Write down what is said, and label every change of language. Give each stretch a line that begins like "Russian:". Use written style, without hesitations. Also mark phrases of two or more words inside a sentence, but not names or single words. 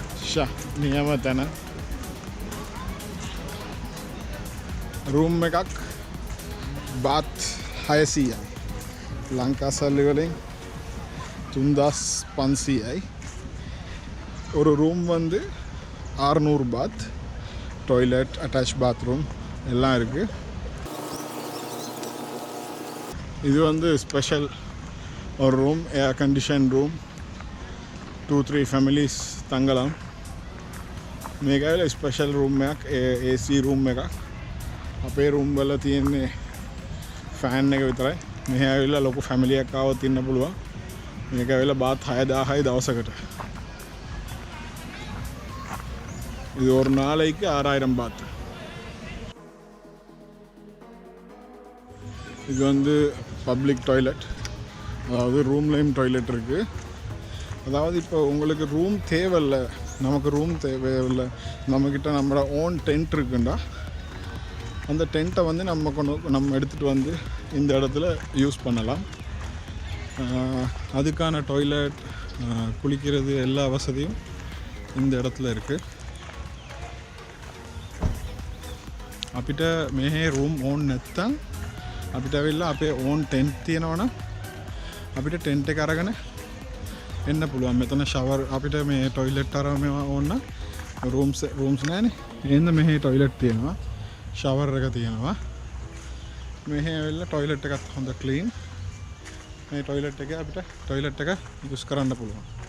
Sinhala: ෂා නියම තැන රූම් එකක් බාත් 600යි ලංකා සල්ලි වලින් 3500යි
Tamil: ஒரு ரூம் வந்து 600 பாத் டாய்லெட் அட்டாச் பாத்ரூம் எல்லாம் இருக்குது இது வந்து ஸ்பெஷல் ஒரு ரூம் ஏர் கண்டிஷன் ரூம் 2-3 families தங்கலாம்
Sinhala: මේක ඇවිල්ලා
English: special room
Sinhala: එකක්
English: AC room
Sinhala: එකක් අපේ රූම් වල තියෙන්නේ ෆෑන් එක විතරයි මෙහි ඇවිල්ලා ලොකු ෆැමිලි එකක් ආවොත් ඉන්න පුළුවන් මේක ඇවිල්ලා බාත් 6000යි දවසකට
Tamil: இது ஒரு நாளைக்கு 6000 பாத் இது வந்து
English: public toilet
Tamil: அதாவது ரூம்லேயும் டாய்லெட் இருக்குது அதாவது இப்போ உங்களுக்கு ரூம் தேவையில்ல நமக்கு ரூம் தேவையில்லை நம்மக்கிட்ட நம்மளோட
English: own tent
Tamil: இருக்குண்டா அந்த டென்ட்டை வந்து நம்ம எடுத்துகிட்டு வந்து இந்த இடத்துல யூஸ் பண்ணலாம் அதுக்கான டாய்லெட் குளிக்கிறது எல்லா வசதியும் இந்த இடத்துல இருக்குது
Sinhala: අපිට මෙහේ රූම් ඕන් නැත්තම් අපිට ඇවිල්ලා අපේ
English: own tent
Sinhala: තියෙනවනම් අපිට ටෙන්ට් එක අරගෙන එන්න පුළුවන් මෙතන ෂවර් අපිට මේ ටොයිලට් අරම ඕන රූම්ස් නැහැනේ එහෙනම් මෙහේ ටොයිලට් තියෙනවා ෂවර් එක තියෙනවා මෙහේ ඇවිල්ලා ටොයිලට් එකත් හොඳ ක්ලීන් මේ ටොයිලට් එකේ අපිට ටොයිලට් එක යූස් කරන්න පුළුවන්